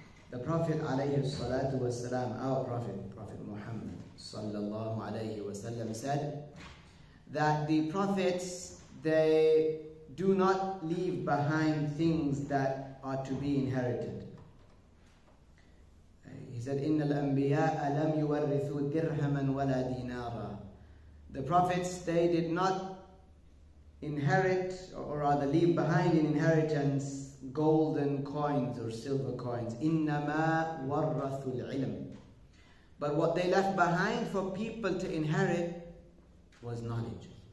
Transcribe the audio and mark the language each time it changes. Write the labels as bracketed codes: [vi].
[en] The Prophet alayhi salatu wasalam, our Prophet, Prophet Muhammad sallallahu alayhi wasallam said that the prophets, they do not leave behind things that are to be inherited. He said, [ar] إِنَّ الْأَنْبِيَاءَ لَمْ يُوَرِّثُوا دِرْهَمًا وَلَا دِينَارًا. [en] The prophets, they did not inherit, or rather leave behind in inheritance, golden coins or silver coins. [ar] إِنَّمَا وَرَّثُوا الْعِلْمِ. [en] But what they left behind for people to inherit was knowledge.